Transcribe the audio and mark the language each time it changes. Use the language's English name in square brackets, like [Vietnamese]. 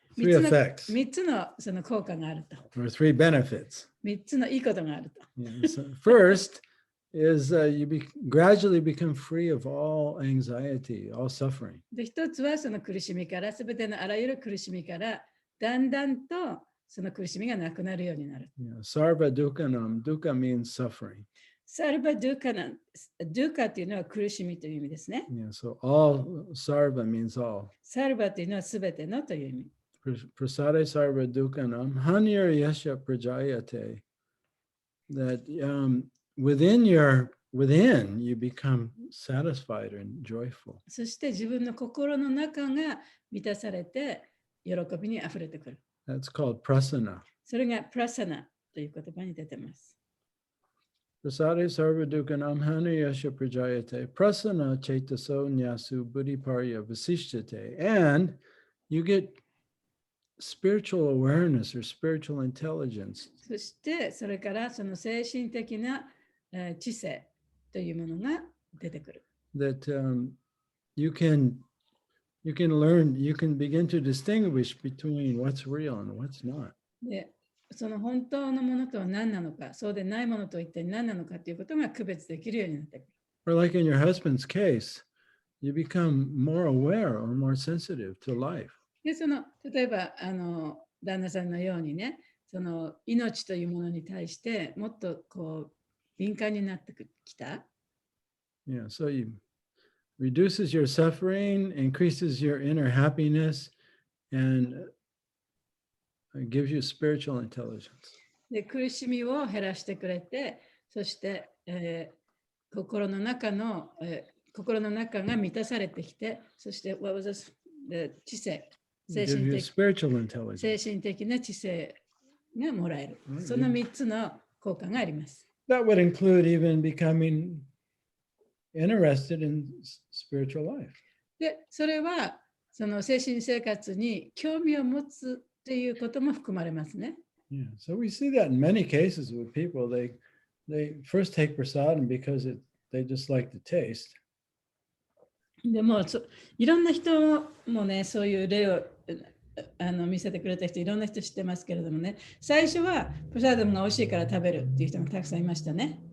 [Japanese] 3つのその効果があると。 [English] Or three benefits. [Japanese] 3つのいいことがあると。 [English] Yeah, so first is you gradually become free of all anxiety, all suffering. [Japanese] で、一つはその苦しみから、すべてのあらゆる苦しみから、だんだんとその苦しみがなくなるようになる。 [Sanskrit] Yeah, sarva dukkhanam. [English] Dukkha means suffering. [Japanese] サルバドゥカナン、ドゥカっていうのは苦しみという意味ですね。 [English] Yeah, so all sarva means all. [Japanese] サルバというのはすべてのという意味。 [Sanskrit] Prasade sarva dukkhanam hanir yasha prajayate. [English] That within you become satisfied and joyful. [Japanese] そして自分の心の中が満たされて喜びにあふれてくる。 [English] That's called prasana. [Japanese] それがプラサナという言葉に出てます。 [Sanskrit] Prasade sarva dukkhanam hanir yasha prajayate prasana chetaso nyasu buddhiparya vasishyate. [English] And you get spiritual awareness or spiritual intelligence. [Japanese] そしてそれからその精神的な知性というものが出てくる。 [English] That you can learn, you can begin to distinguish between what's real and what's not. [Japanese] で、その本当のものとは何なのか、そうでないものとは一体何なのかということが区別できるようになってくる。 [English] Or like in your husband's case, you become more aware or more sensitive to life. [Japanese] で、その例えば旦那さんのようにね、その命というものに対してもっとこう敏感になってきた。 [English] Yeah, so you reduces your suffering, increases your inner happiness, and gives you spiritual intelligence. [Japanese] で、苦しみを減らしてくれて、そして、心の中が満たされてきて、そして、知性、精神的な知性がもらえる。その3つの効果があります。 [English] That would include even becoming interested in spiritual life. [Japanese] で、それはその精神生活に興味を持つということも含まれますね。 [English] Yeah, so we see that in many cases with people. They first take prasadam because they just like the taste. [Japanese] でもいろんな人もね、そういう例を見せてくれた人、いろんな人知ってますけれどもね、最初はプラサダムが美味しいから食べるっていう人がたくさんいましたね。